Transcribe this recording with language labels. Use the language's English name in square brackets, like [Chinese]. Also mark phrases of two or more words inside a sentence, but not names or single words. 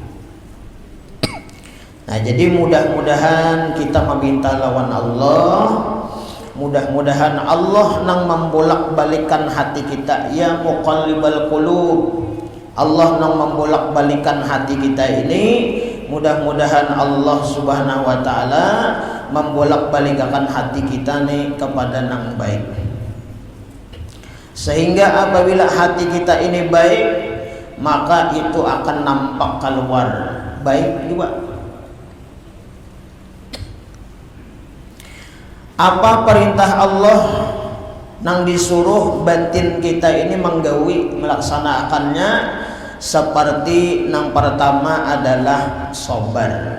[Indonesian] Nah, jadi mudah-mudahan kita meminta lawan Allah, mudah-mudahan Allah nang membolak-balikan hati kita, [Arabic] يا مقلب القلوب, [Indonesian] Allah nang membolak-balikan hati kita ini. Mudah-mudahan Allah [Arabic] سبحانه وتعالى [Indonesian] membolak-balikkan hati kita nih kepada yang baik. Sehingga apabila hati kita ini baik, maka itu akan nampak keluar baik juga. Apa perintah Allah nang disuruh batin kita ini menggawi melaksanakannya, seperti yang pertama adalah sabar.